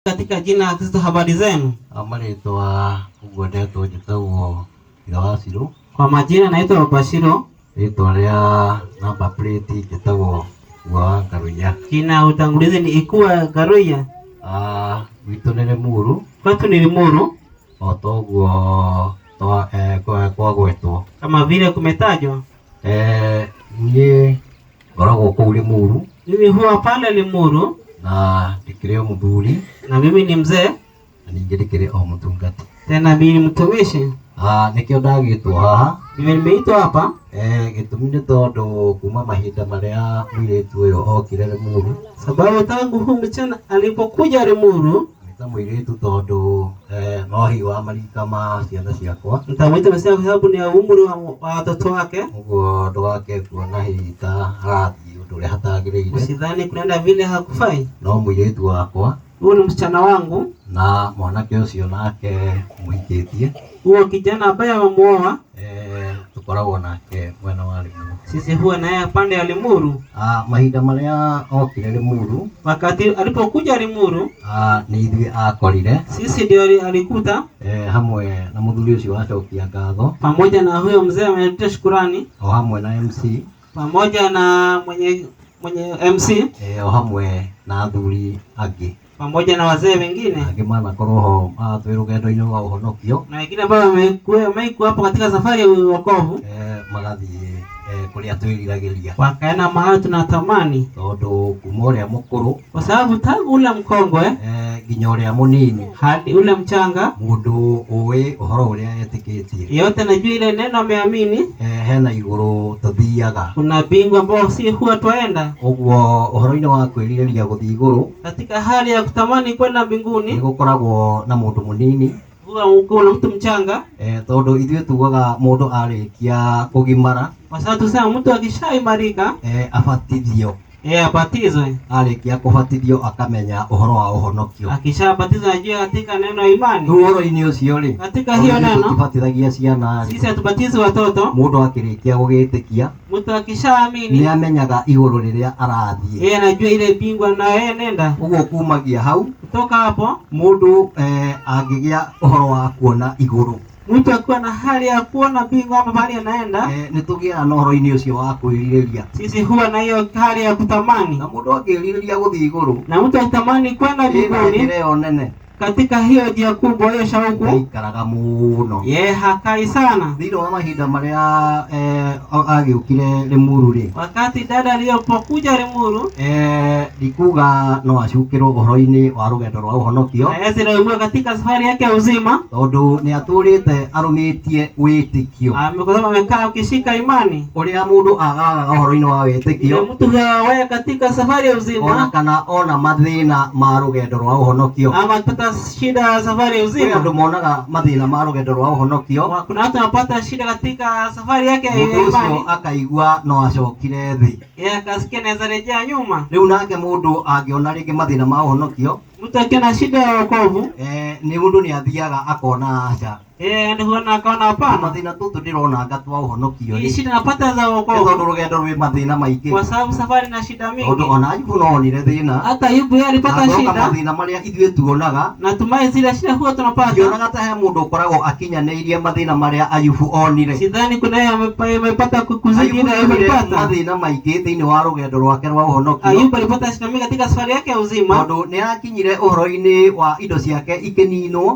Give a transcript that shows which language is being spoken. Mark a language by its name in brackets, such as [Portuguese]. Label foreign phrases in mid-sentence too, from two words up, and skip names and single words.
[Swahili] Katika jina la Kristo, habari zenu? [Kikuyu] Amarĩtwa ũgwendetwo njĩtagwo Irawasiru. [Swahili] Kwa majina naitwa Bashiro. [Kikuyu] Rĩtwa rĩa namba plate njĩtagwo Gwa Garuya. [Swahili] Jina utangulizi ni Ikuwa Garuya. [Kikuyu] Gwitũ nĩ Limuru. [Swahili] Kwetu ni Limuru. [Kikuyu] O toguo kwa gwetwo [Swahili] kama vile kumetajwa. [Kikuyu] Niĩ ngoragwo kũu Limuru. [Swahili] Mimi huwa pale Limuru. [Kikuyu] Na ndikĩrĩ o mũthuri. [Swahili] Na mimi ni mzee. [Kikuyu] Na ningĩ ndikĩrĩ o mũtungati. [Swahili] Tena mimi ni mtumishi. [Kikuyu] Nĩkĩo ndagĩtwo haha. [Swahili] Mimi nimeitwa hapa. [Kikuyu] Gĩtũmi nĩ tondũ kuma mahinda marĩa mũirĩtu ũyũ okire Limuru. [Swahili] Sababu tangu huu mchana alipokuja Limuru. [Kikuyu] Nita mũirĩtu tondũ no hi wa marika ma ciana ciakwa. [Swahili] Nitamwita msichana kwa sababu ni umri wa watoto wake. [Kikuyu] Ũguo ndwake kuona hihi ta arathiĩ ũndũ ũrĩa hatagĩrĩire. [Swahili] Usidhani kunaenda vile hakufai. [Kikuyu] No mũirĩtu wakwa. [Swahili] Huyu ni msichana wangu. [Kikuyu] Na mwanake ũcio nake mũhikĩtie. [Swahili] Huyo kijana ambaye amemuoa. [Kikuyu] Tukoragwo nake mwena wa Limuru. [Swahili] Sisi huwa naye pande ya Limuru. [Kikuyu] Mahinda marĩa okire Limuru. [Swahili] Wakati alipokuja Limuru. [Kikuyu] Nĩ ithuĩ akorire. [Swahili] Sisi ndio alikuta. [Kikuyu] Hamwe na mũthuri ũcio wacokia ngatho. [Swahili] Pamoja na huyo mzee ameleta shukrani. [Kikuyu] O hamwe na MC. [Swahili] Pamoja na mwenye MC. [Kikuyu] O hamwe na athuri angĩ. [Swahili] Pamoja na wazee wengine. [Kikuyu] Angĩ manakorwo ho twĩ rũgendo-inĩ rwa ũhonokio. [Swahili] Na wengine ambao wamekuwa hapo katika safari ya wokovu. [Kikuyu] Magathiĩ kũrĩa twĩriragĩria. [Swahili] Wakaenda mahali tunatamani. [Kikuyu] Tondũ kuma ũrĩa mũkũrũ. [Swahili] Kwa sababu tangu ule mkongwe [Kikuyu] nginya ũrĩa mũnini [Swahili] hadi ule mchanga, [Kikuyu] mũndũ ũĩ ũhoro ũrĩa etĩkĩtie. [Swahili] Yote najua ile neno ameamini. [Kikuyu] Hena igũrũ tũthiaga. [Swahili] Kuna mbingu ambao si huwa twaenda. [Kikuyu] Ũguo ũhoro-inĩ wa kwĩrirĩria gũthiĩ igũrũ. [Swahili] Katika hali ya kutamani kwenda mbinguni. [Kikuyu] Nĩ gũkoragwo na mũndũ mũnini. [Swahili] Kuna mtu mchanga. [Kikuyu] Tondũ ithuĩ tugaga mũndũ arĩkia kũgimara. [Swahili] Kwa sababu tusema mtu akishaimarika [Kikuyu] abatithio. [Swahili] Abatizwe. [Kikuyu] Arĩkia kũbatithio akamenya ũhoro wa ũhonokio. [Swahili] Akishabatizwa ajue katika neno imani. [Kikuyu] Ũhoro-inĩ ũcio rĩ. [Swahili] Katika hiyo neno. [Kikuyu] Tũbatithagia ciana. [Swahili] Sisi hatubatizi watoto. [Kikuyu] Mũndũ akĩrĩkia gũgĩtĩkia. [Swahili] Mtu akishaamini. [Kikuyu] Nĩ amenyaga igũrũ rĩrĩa arathiĩ. [Swahili] Anajua ile mbingu na nenda. [Kikuyu] Ũguo kumagia hau. [Swahili] Kutoka hapo [Kikuyu] mũndũ angĩgĩa ũhoro wa kuona igũrũ. [Swahili] Mtu akiwa na hali ya kuona mbingu ama mahali anaenda. [Kikuyu] Nĩ tũgĩaga na ũhoro-inĩ ũcio wa kwĩrirĩria. [Swahili] Sisi huwa na hiyo hali ya kutamani. [Kikuyu] Na mũndũ akĩrirĩria gũthiĩ igũrũ. [Swahili] Na mtu akitamani kwenda mbinguni. [Kikuyu] Ĩyo nene. [Swahili] Katika hiyo njia kubwa hiyo shauku. [Kikuyu] Aikaraga mũno. [Swahili] Hakai sana. [Kikuyu] Thĩinĩ wa mahinda marĩa agĩũkire Limuru rĩ. [Swahili] Wakati dada alipokuja Limuru. [Kikuyu] Ndikuga no acukĩrwo ũhoro-inĩ wa rũgendo rwa ũhonokio. [Swahili] Ndio katika safari yake ya uzima. [Kikuyu] Tondũ nĩ atũrĩte arũmĩtie wĩtĩkio. [Swahili] Amekuwa amekaa ukishika imani. [Kikuyu] Ũrĩa mũndũ agaga ũhoro-inĩ wa wĩtĩkio. [Swahili] Mtu wewe katika safari ya uzima. [Kikuyu] Ona kana ona mathĩna ma rũgendo rwa ũhonokio. [Swahili] Ama pata shida ya safari ya uzima. [Kikuyu] Ndio monaga mathĩna ma rũgendo rwa ũhonokio. [Swahili] Kuna watu wanapata shida katika safari yake ya imani. [Kikuyu] Ũcio akaigua no acokire thĩ. [Swahili] Akasikia naweza rejea nyuma. [Kikuyu] Rĩu nake mũndũ angĩona rĩngĩ mathĩna ma ũhonokio. [Swahili] Mtu akiona shida ya wokovu. [Kikuyu] Nĩ mũndũ nĩ athiaga akona aca. [Swahili] Ndio huona akaona hapana. [Kikuyu] Mathĩna tũtũ ndĩrona ngatwa ũhonokio. [Swahili] Hii shida napata za wokovu. [Kikuyu] Tondũ rũgendo rwĩ mathĩna maingĩ. [Swahili] Kwa sababu safari na shida mingi. [Kikuyu] Tondũ ona Ayubu no onire thĩna. [Swahili] Hata Ayubu yeye alipata shida. [Kikuyu] Mathĩna marĩa ithuĩ tuonaga. [Swahili] Natumai zile shida huwa tunapata. [Kikuyu] Ndionaga ta he mũndũ ũkoragwo akinyanĩirie mathĩna marĩa Ayubu onire. [Swahili] Sidhani kuna yeye amepata kuzidi ile alipata. [Kikuyu] Mathĩna maingĩ thĩinĩ wa rũgendo rwake rwa ũhonokio. [Swahili] Ayubu alipata shida mingi katika safari yake ya uzima. [Kikuyu] Tondũ nĩ akinyire ũhoro-inĩ wa indo ciake ikĩninwo.